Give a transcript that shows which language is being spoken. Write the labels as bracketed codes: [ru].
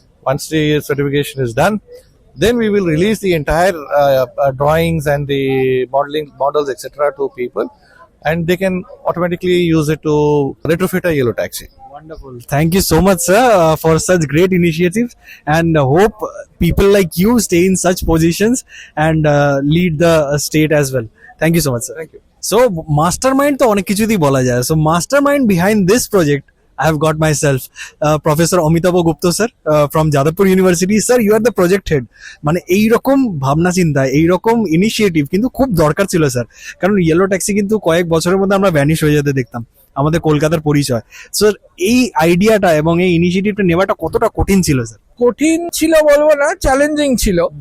[en] Once the certification is done, then we will release the entire drawings and the models etc. to people, and they can automatically use it to retrofit a yellow taxi. Wonderful. Thank you so much, sir, for such great initiatives, and hope people like you stay in such positions and lead the state as well. Thank you so much, sir. Thank you. So mastermind [bn] তো অনেক কিছুতেই বলা যায়। [en] So mastermind behind this project, I have got myself Professor Amitabh Gupta sir from Jadavpur University. Sir, you are the project head. [bn] মানে এইরকম ভাবনা চিন্তা, এইরকম ইনিশিয়েটিভ কিন্তু খুব দরকার ছিল স্যার, কারণ ইয়েলো ট্যাক্সি কিন্তু কয়েক বছরের মধ্যে আমরা ভ্যানিশ হয়ে যেতে দেখতাম, আমাদের কলকাতার পরিচয়। স্যার, এই আইডিয়াটা এবং এই ইনিশিয়েটিভটা নেওয়াটা কতটা কঠিন ছিল স্যার? কঠিন ছিল বলবো না, চ্যালেঞ্জিং ছিল।